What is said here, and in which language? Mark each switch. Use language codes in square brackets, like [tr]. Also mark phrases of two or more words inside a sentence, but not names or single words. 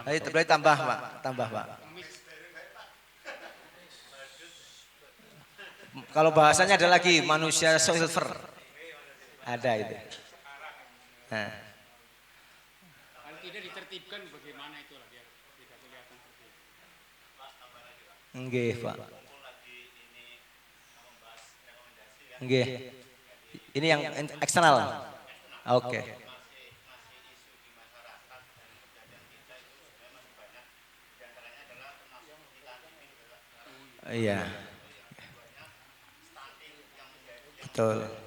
[id] Berarti tambah Pak, tambah Pak. Kalau bahasanya ada lagi manusia silver. Ada itu. Nah. Kalau tidak ditertibkan bagaimana itu lah biar tidak kelihatan seperti itu. [jv] Nggih, Pak. Nggih. [id] Ini yang eksternal. Oke. Iya. Betul.